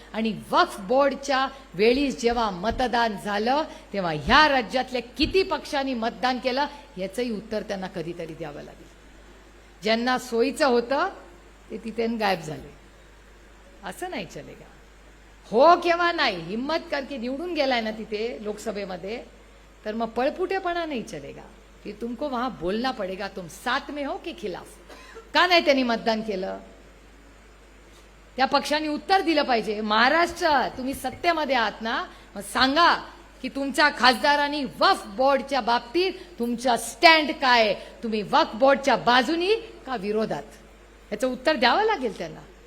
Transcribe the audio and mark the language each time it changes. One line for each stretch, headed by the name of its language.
Marathi: आणि वक्फ बोर्डच्या वेळी जेव्हा मतदान झालं तेव्हा ह्या राज्यातल्या किती पक्षांनी मतदान केलं याचंही उत्तर त्यांना कधीतरी द्यावं लागेल. ज्यांना सोयीचं होतं ते तिथे गायब झाले. असं नाही चलेगा. हो किंवा नाही,
Hindi: हिम्मत करके
Marathi: निवडून गेलाय ना तिथे लोकसभेमध्ये, तर मग पळपुटेपणा नाही चलेगा.
Hindi: कि तुमको वहां बोलना पडेगा तुम साथ में हो की खिलाफ.
Marathi: का नाही त्यांनी मतदान केलं? त्या पक्षांनी उत्तर दिलं पाहिजे. महाराष्ट्र तुम्ही सत्तेमध्ये आहात ना, मग सांगा की तुमच्या खासदारांनी वक्फ बोर्डच्या बाबतीत तुमचा स्टँड काय? तुम्ही वक्फ बोर्डच्या बाजूनी का विरोधात? याचं उत्तर द्यावं लागेल त्यांना.